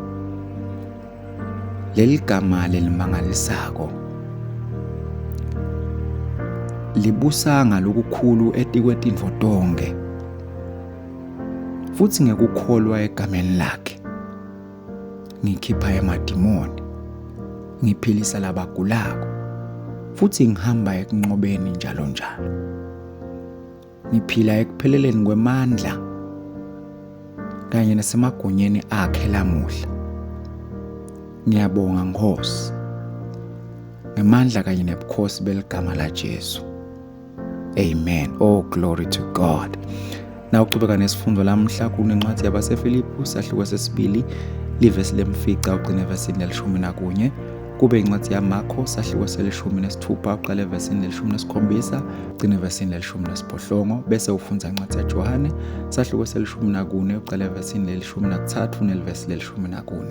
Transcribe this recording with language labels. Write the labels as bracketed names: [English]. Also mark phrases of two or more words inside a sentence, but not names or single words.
[Swati] Leli gama lelimangalisako libusa ngalokukhulu etikwetinfo tonke, futhi ngekukholwa egameni lakhe ngikhipha emadimoni, ngiphilisa labagulako, futhi ngihamba ekunqobeni njalo njalo. Ngiphila ekupheleleni kwemandla kanye nasemagunyeni akhe lamuhla. Ngiyabonga Nkosi ngemandla kanye nebukhosi beligama la Jesu. [English] Amen. Oh, glory to God. [Swati] Na uqhubeka nesifundo lamhla kunencwadi yabaseFilipi sahluko sesibili livesi lemfica ugcine evesini le-11, kube incwadi yaMakho sahluko se-16 uqale evesini le-17 ugcine evesini le-18, bese ufunda incwadi yaJohane sahluko se-14 uqale evesini le-13 nelivesi le-14.